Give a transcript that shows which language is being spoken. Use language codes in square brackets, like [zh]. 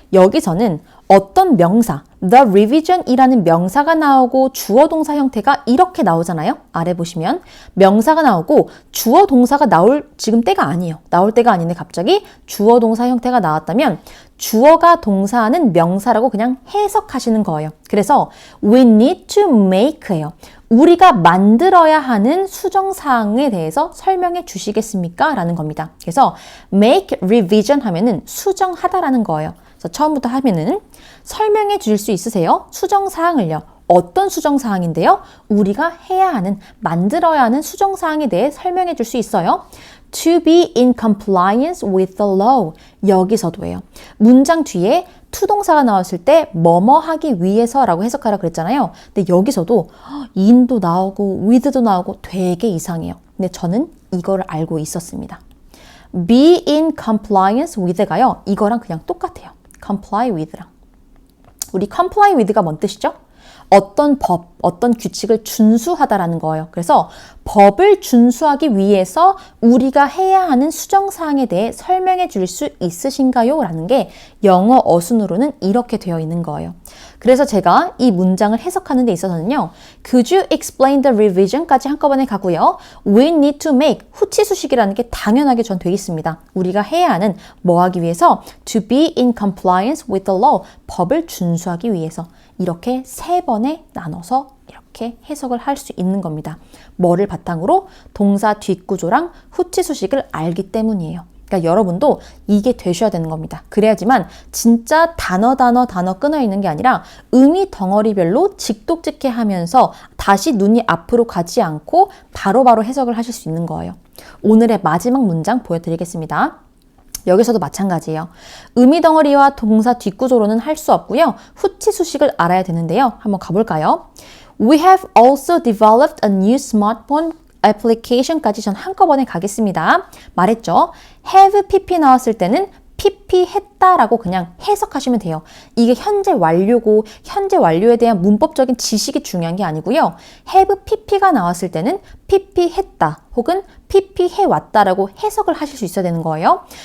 [ko] 여기서는 어떤 명사, the revision이라는 명사가 나오고 주어 동사 형태가 이렇게 나오잖아요. 아래 보시면 명사가 나오고 주어 동사가 나올 지금 때가 아니에요. 나올 때가 아닌데 갑자기 주어 동사 형태가 나왔다면 주어가 동사하는 명사라고 그냥 해석하시는 거예요. [en] 그래서 we need to make예요. [ko] 우리가 만들어야 하는 수정사항에 대해서 설명해 주시겠습니까? 라는 겁니다. 그래서 make revision 하면은 수정하다라는 거예요. 그래서 처음부터 하면은 설명해 주실 수 있으세요? 수정사항을요. 어떤 수정사항인데요? 우리가 해야 하는, 만들어야 하는 수정사항에 대해 설명해 줄 수 있어요. [en] To be in compliance with the law. [ko] 여기서도예요. 문장 뒤에 투동사가 나왔을 때 뭐뭐 하기 위해서라고 해석하라 그랬잖아요. 근데 여기서도 in도 나오고 with도 나오고 되게 이상해요. 근데 저는 이거를 알고 있었습니다. be in compliance with가요. 이거랑 그냥 똑같아요. comply with랑. 우리 comply with가 뭔 뜻이죠? 어떤 법, 어떤 규칙을 준수하다라는 거예요. 그래서 법을 준수하기 위해서 우리가 해야 하는 수정사항에 대해 설명해 줄 수 있으신가요? 라는 게 영어 어순으로는 이렇게 되어 있는 거예요. 그래서 제가 이 문장을 해석하는 데 있어서는요. [en] Could you explain the revision까지 [ko] 한꺼번에 가고요. [en] We need to make [ko] 후치수식이라는 게 당연하게 전 돼 있습니다. 우리가 해야 하는 뭐 하기 위해서 [en] to be in compliance with the law [ko] 법을 준수하기 위해서 이렇게 세 번에 나눠서 이렇게 해석을 할 수 있는 겁니다. 뭐를 바탕으로? 동사 뒷구조랑 후치수식을 알기 때문이에요. 그러니까 여러분도 이게 되셔야 되는 겁니다. 그래야지만 진짜 단어 끊어 있는 게 아니라 의미 덩어리별로 직독직해 하면서 다시 눈이 앞으로 가지 않고 바로바로 해석을 하실 수 있는 거예요. 오늘의 마지막 문장 보여드리겠습니다. 여기서도 마찬가지예요. 의미 덩어리와 동사 뒷구조로는 할 수 없고요. 후치 수식을 알아야 되는데요. 한번 가볼까요? [en] We have also developed a new smartphone application까지 [ko] 전 한꺼번에 가겠습니다. 말했죠? have pp 나왔을 때는 pp 했다라고 그냥 해석하시면 돼요. 이게 현재 완료고 현재 완료에 대한 문법적인 지식이 중요한 게 아니고요. have pp가 나왔을 때는 pp 했다 혹은 pp 해왔다라고 해석을 하실 수 있어야 되는 거예요.